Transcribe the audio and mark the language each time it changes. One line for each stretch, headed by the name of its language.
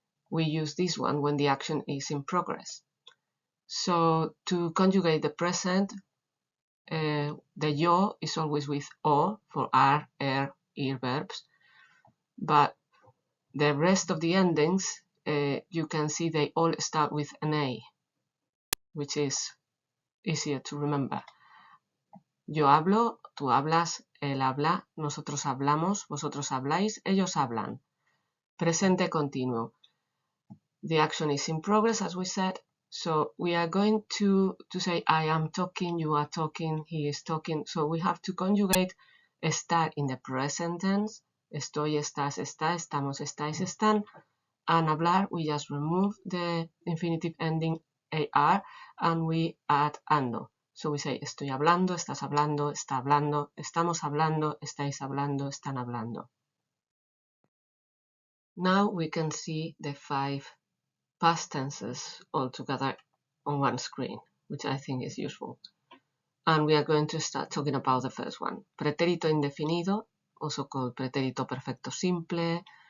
English: We use this one when the action is in progress. So to conjugate the present, the yo is always with o for are, ir verbs, but the rest of the endings, you can see they all start with an a, which is easier to remember.
Spanish: Yo hablo, tú hablas, él habla, nosotros hablamos, vosotros habláis, ellos hablan. Presente continuo.
English: The action is in progress, as we said. So we are going to say I am talking, you are talking, he is talking. So we have to conjugate estar in the present tense.
Spanish: Estoy, estás, está, estamos, estáis, están.
English: And hablar, we just remove the infinitive ending ar and we add ando. So we say
Spanish: estoy hablando, estás hablando, está hablando, estamos hablando, estáis hablando, están hablando.
English: Now we can see the 5 past tenses all together on one screen, which I think is useful. And we are going to start talking about the first one. Pretérito indefinido, also called pretérito perfecto simple.